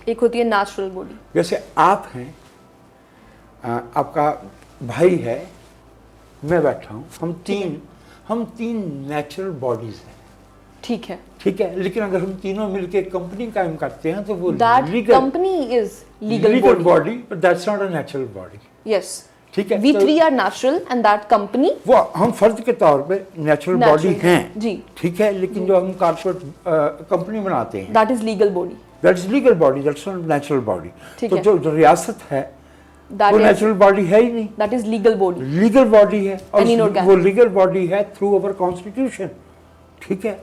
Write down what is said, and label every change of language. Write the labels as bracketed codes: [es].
[ur] ایک ہوتی ہے نیچرل باڈی. جیسے آپ ہیں, آپ کا بھائی ہے, میں بیٹھا ہوں, ہم تین نیچرل باڈیز ہیں. ٹھیک ہے. ٹھیک ہے. لیکن اگر ہم تینوں مل کے کمپنی قائم کرتے ہیں تو وہ [en] Company is legal body, but that's not a natural body. Yes. [ur] ٹھیک ہے. [en] We three are natural and that company. [ur] وہ ہم فرد کے طور پہ نیچرل باڈی ہیں. جی. ٹھیک ہے. لیکن جو ہم کارپوریٹ کمپنی بناتے ہیں [en] that is legal body. That is legal body, that's not natural body. [ur] تو جو ریاست ہے وہ نیچرل باڈی ہے ہی نہیں. [en] That is legal body. [ur] Legal body ہے اور وہ لیگل باڈی ہے [en] Through our constitution. [ur] ٹھیک ہے.